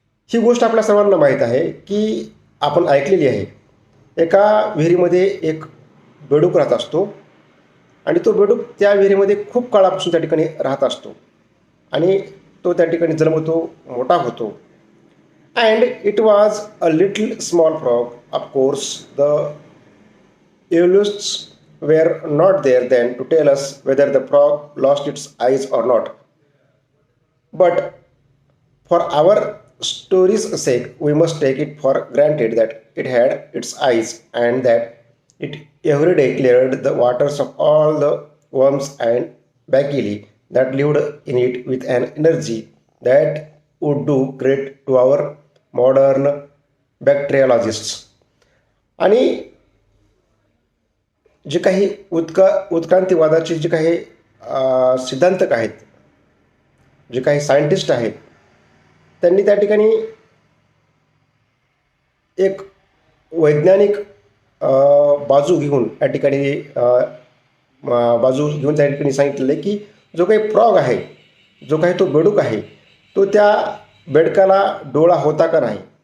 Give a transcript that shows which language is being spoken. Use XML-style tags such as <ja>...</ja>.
<mr>ही गोष्ट आपल्या सर्वांना माहीत आहे की आपण ऐकलेली आहे. एका विहिरीमध्ये एक बेडूक राहत असतो आणि तो बेडूक त्या विहिरीमध्ये खूप काळापासून त्या ठिकाणी राहत असतो आणि तो त्या ठिकाणी जन्मतो, मोठा होतो.</mr> <en>And it was a little small frog. Of course the evolutions were not there then to tell us whether the frog lost its eyes or not. But for our story's sake, we must take it for granted that it had its eyes and that it every day cleared the waters of all the worms and bacilli that lived in it with an energy that would do great to our modern bacteriologists.</en> <mr>आणि जे काही उत्क्रांतीवादाचे जे काही सिद्धांतक आहेत, जे काही scientist आहेत, त्यांनी त्या ठिकाणी एक वैज्ञानिक बाजू घेऊन त्या ठिकाणी त्या ठिकाणी सांगितलेलं आहे की जो काही फ्रॉग आहे, जो काही तो बेडूक आहे, तो त्या बेडकाला डोळा होता का नाही.</mr>